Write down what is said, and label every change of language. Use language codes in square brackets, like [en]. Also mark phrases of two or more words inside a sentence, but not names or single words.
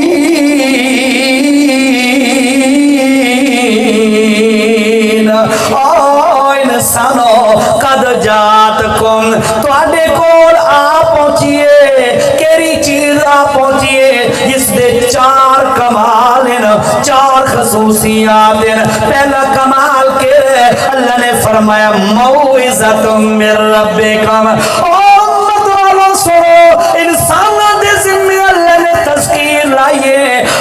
[pa] انسانو [ar] قد جاتکم [pa] تواڈے کول آ پہنچیے کیڑی چیز آ پہنچیے جس دے چار کمال ہیں، چار خصوصیات ہیں. پہلا کمال کے اللہ نے فرمایا [ar] موعظۃ من ربکم. [pa] امت والوں سنو انسانوں دے ذمہ اللہ نے تذکیر لائیے.